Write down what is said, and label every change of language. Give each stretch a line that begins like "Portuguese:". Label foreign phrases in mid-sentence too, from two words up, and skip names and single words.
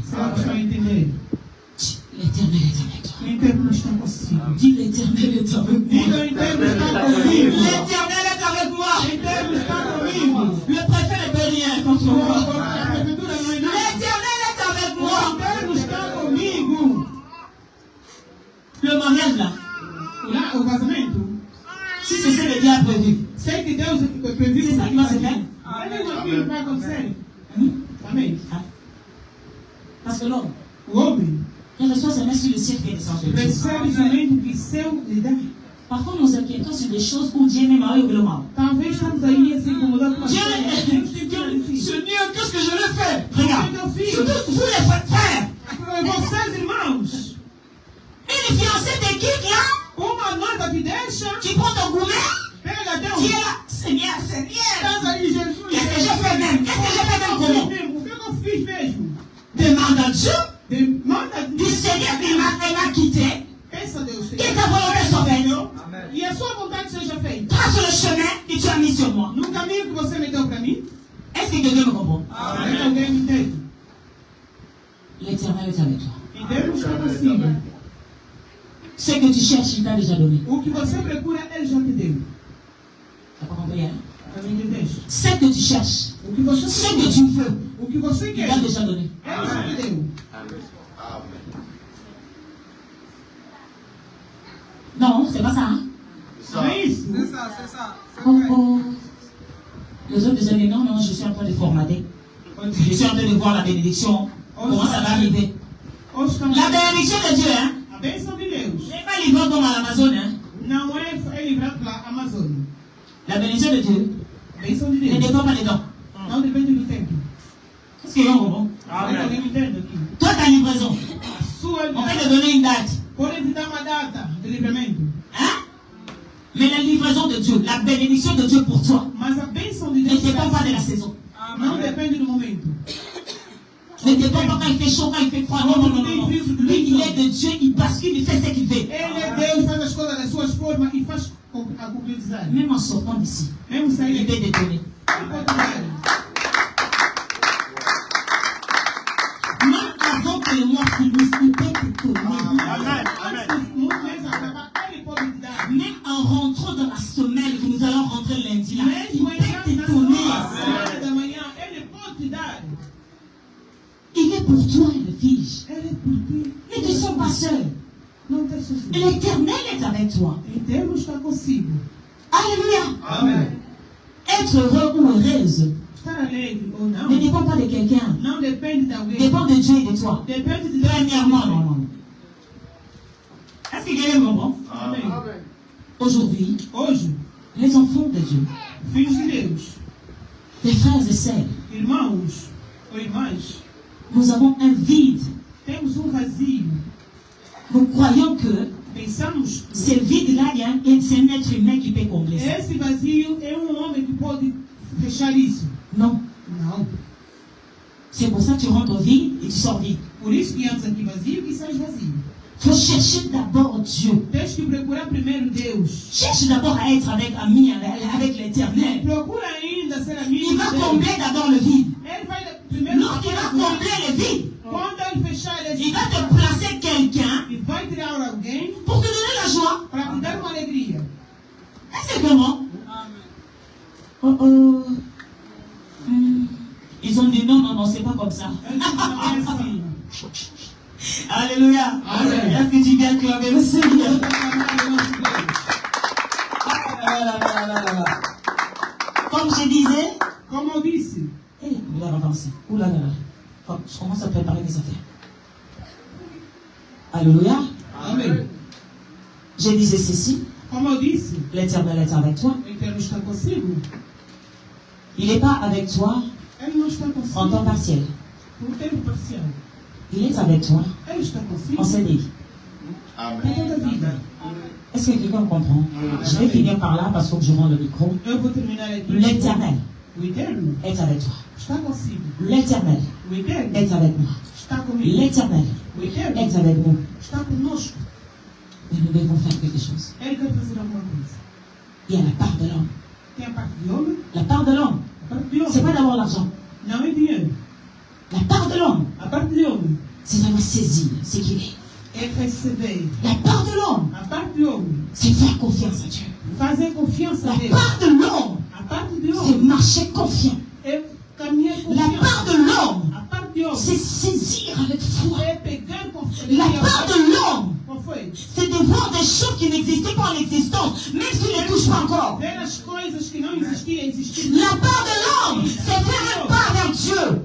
Portuguese: Será que está a entender?
French: L'Éternel est avec toi.
Portuguese: O interno está consigo.
French: Dis l'éternel est avec moi.
Portuguese: Diga, o interno está comigo.
French: L'éternel est avec moi.
Portuguese: O interno está comigo.
French: Le préfet ne peut rien contre moi.
Portuguese: A prefeitura não é nada.
French: L'éternel est avec
Portuguese: O
French: moi.
Portuguese: interno está comigo.
French: Le mariage là,
Portuguese: Lá, o casamento.
French: si c'est ce que Dieu a prévu,
Portuguese: Sei que Deus previu
French: c'est ça qui va se faire.
Portuguese: Olha aquilo que vai acontecer. Amém.
French: Parce que l'homme,
Portuguese: O homem
French: il reçoit seulement sur le ciel qui est descendu.
Portuguese: recebe somente o que céu lhe dá.
French: Parfois, nous inquiétons sur des choses où Dieu même a eu le mal.
Portuguese: Talvez estamos aí a se incomodar com as
French: Dieu,
Portuguese: coisas.
French: Seigneur, qu'est-ce que je vais faire? Regarde,
Portuguese: Meu filho,
French: surtout vous les frères,
Portuguese: vocês irmãos,
French: une fiancée te quitte là,
Portuguese: uma noiva te deixa,
French: tu prends ton gourmet,
Portuguese: pega
French: tu
Portuguese: Deus.
French: es là, Seigneur, Seigneur,
Portuguese: Estás aí, Jesus.
French: qu'est-ce que j'ai fait même? Qu'est-ce que j'ai fait même comment?
Portuguese: O que eu fiz mesmo?
French: Demande à Dieu,
Portuguese: Demanda
French: du Seigneur, il m'a quitté,
Portuguese: Pensa Deus,
French: que
Portuguese: Senhor.
French: ta volonté soit faite.
Portuguese: E a sua vontade seja feita.
French: Trace le chemin que tu as mis sur moi.
Portuguese: No caminho que você me deu para mim,
French: Est-ce que quelqu'un me comprend?
Portuguese: tem alguém me entende.
French: L'Éternel est avec toi.
Portuguese: E Deus está consigo.
French: Ce que tu cherches, il t'a déjà donné.
Portuguese: O que você procura, Ele já te deu.
French: T'as pas compris, hein?
Portuguese: Também entendeste?
French: Ce que tu cherches,
Portuguese: O que você
French: ce que
Portuguese: procura,
French: tu veux,
Portuguese: o que você
French: il
Portuguese: quer,
French: t'a
Portuguese: Ele
French: déjà donné.
Portuguese: já te deu. Amen.
French: Non, c'est pas ça, hein? Ça.
Portuguese: Não é isso? Oh, oh.
French: Les autres disaient, non, non, je suis en train de formater. Je suis en train de voir la bénédiction. Comment ça va arriver?
Portuguese: Hoje estamos...
French: La bénédiction de Dieu, hein?
Portuguese: A bênção de Deus
French: n'est pas livrée comme à l'Amazon, hein?
Portuguese: não é livrado pela Amazônia.
French: La bénédiction de Dieu
Portuguese: A bênção de
French: ne
Portuguese: Deus
French: dépend pas des dons.
Portuguese: não depende do tempo.
French: Qu'est-ce qu'il y a au bon?
Portuguese: Alguém me entende aqui?
French: Toi, ta livraison,
Portuguese: A sua
French: on peut te donner une date.
Portuguese: pode te dar uma data de livramento, Hein?
French: Mais la livraison de Dieu, la bénédiction de Dieu pour toi,
Portuguese: mas a bênção de
French: ne
Portuguese: Deus
French: dépend pas de la saison.
Portuguese: Não depende do momento.
French: Ne dépend pas quand il fait chaud, quand il fait froid. Non, non, non, non. Lui, il est de Dieu, il bascule, il fait ce qu'il fait.
Portuguese: Ele é Deus, faz as coisas das suas formas e faz a concretizar.
French: Même en sortant d'ici,
Portuguese: Mesmo sair
French: il
Portuguese: daqui,
French: peut détonner.
Portuguese: ele pode mudar.
French: Même avant que le mois finisse, il peut détonner. Amen. Amen.
Portuguese: Muito mês acabar, ele pode te dar.
French: Même en rentrant dans la semaine que nous allons rentrer lundi, là, il
Portuguese: Mesmo
French: peut
Portuguese: entrando na
French: détonner.
Portuguese: semana da manhã, ele pode te dar.
French: Il est pour toi, le fils.
Portuguese: Ele é por ti.
French: Ne te sens pas seul.
Portuguese: Não tem sozinho.
French: L'éternel est avec toi.
Portuguese: E Deus está consigo.
French: Alléluia.
Portuguese: Amém.
French: Être heureux ou heureuse
Portuguese: Estar alegre ou não,
French: ne dépend pas de quelqu'un.
Portuguese: não depende de alguém.
French: Dépend de Dieu et de toi.
Portuguese: Depende de Deus.
French: Premièrement, non. Est-ce que quelqu'un me comprend?
Portuguese: Amém.
French: Aujourd'hui,
Portuguese: Hoje,
French: les enfants de Dieu,
Portuguese: filhos de Deus,
French: les frères et sœurs,
Portuguese: irmãos ou irmãs,
French: nous avons un vide.
Portuguese: temos vazio.
French: Nous croyons que
Portuguese: Pensamos
French: ce vide-là, c'est un être humain qui peut combler ça.
Portuguese: esse vazio é homem que pode fechar isso.
French: Non.
Portuguese: Não.
French: C'est pour ça que tu rentres vide et tu sors vide.
Portuguese: Por isso que entras aqui vazio e sais vazio.
French: Il faut chercher d'abord Dieu.
Portuguese: Tens que procurar primeiro Deus.
French: Cherche d'abord à être ami avec l'éternel.
Portuguese: Procura ainda ser amigo
French: Il va
Portuguese: de Deus.
French: combler d'abord le vide.
Portuguese: Ele vai primeiro
French: Lorsqu'il va combler le vide,
Portuguese: Quando ele fechar esse
French: il va te placer quelqu'un
Portuguese: e vai tirar alguém
French: pour te donner la joie.
Portuguese: para te dar uma alegria.
French: Est-ce que comment? Oh oh. Ils ont dit non, c'est pas comme ça.
Portuguese: Ele disse, não é assim.
French: Alléluia.
Portuguese: Amen.
French: Est-ce que tu viens acclamer le Seigneur?
Portuguese: Eu vou clamar o nosso Deus.
French: Comme je disais,
Portuguese: Como eu disse,
French: on va avancer. Ouh là là là. Bon, je commence à préparer mes affaires. Alléluia.
Portuguese: amém.
French: Je disais ceci,
Portuguese: Como eu disse,
French: l'Éternel est avec toi.
Portuguese: o Eterno está consigo.
French: Il n'est pas avec toi
Portuguese: Ele não está
French: en
Portuguese: consigo
French: temps partiel.
Portuguese: por tempo parcial.
French: Il est avec toi
Portuguese: Ele está consigo
French: en CDI.
Portuguese: para toda a vida.
French: Est-ce que quelqu'un comprend? Je vais finir par là parce que je rends le micro.
Portuguese: Eu vou terminar aqui.
French: L'Éternel
Portuguese: O Eterno
French: est avec toi.
Portuguese: está consigo.
French: L'Éternel
Portuguese: O Eterno
French: est avec moi.
Portuguese: está comigo.
French: L'Éternel
Portuguese: O Eterno
French: est avec nous.
Portuguese: está conosco.
French: Mais nous devons faire quelque chose.
Portuguese: Ele quer fazer alguma coisa.
French: Il y a la part de l'homme.
Portuguese: Tem a parte de homem,
French: La part de l'homme,
Portuguese: a parte de
French: c'est
Portuguese: homem.
French: pas d'avoir l'argent.
Portuguese: Não é dinheiro.
French: La part de l'homme,
Portuguese: A parte de homem
French: c'est vraiment saisir ce qu'il est.
Portuguese: é receber.
French: La part de l'homme,
Portuguese: A parte de homem
French: c'est faire confiance à Dieu.
Portuguese: fazer confiança
French: La
Portuguese: a Deus.
French: part de l'homme,
Portuguese: A parte de
French: c'est
Portuguese: homem
French: marcher confiant.
Portuguese: é caminhar com
French: La part
Portuguese: confiança.
French: de l'homme,
Portuguese: A parte de homem
French: c'est saisir avec foi.
Portuguese: é pegar confiança.
French: La part de l'homme,
Portuguese: Qual foi?
French: c'est de voir des choses qui n'existaient pas en existence, même s'ils ne les touchent pas encore.
Portuguese: Ver as coisas que não existiam existir.
French: La part de l'homme, c'est faire un pas vers Dieu.